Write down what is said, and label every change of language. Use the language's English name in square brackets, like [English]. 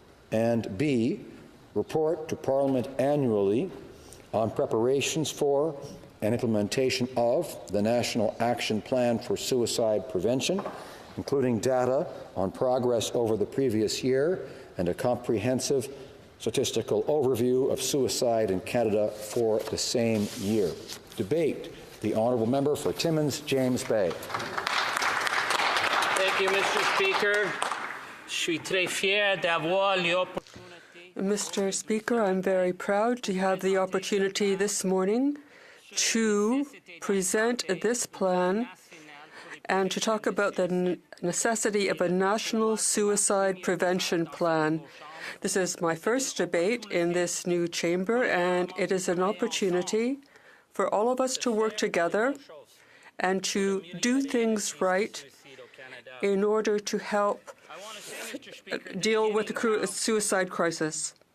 [English] and B, report to Parliament annually on preparations for and implementation of the National Action Plan for Suicide Prevention, including data on progress over the previous year and a comprehensive statistical overview of suicide in Canada for the same year. Debate. The Honourable Member for Timmins-James-Baie. Thank you, Mr. Speaker. [French] Je suis très fier d'avoir l'opportunité. [English] Mr. Speaker, I'm very proud to have the opportunity this morning to present this plan and to talk about the necessity of a national suicide prevention plan. This is my first debate in this new chamber, and it is an opportunity for all of us to work together and to do things right in order to help deal with the suicide crisis.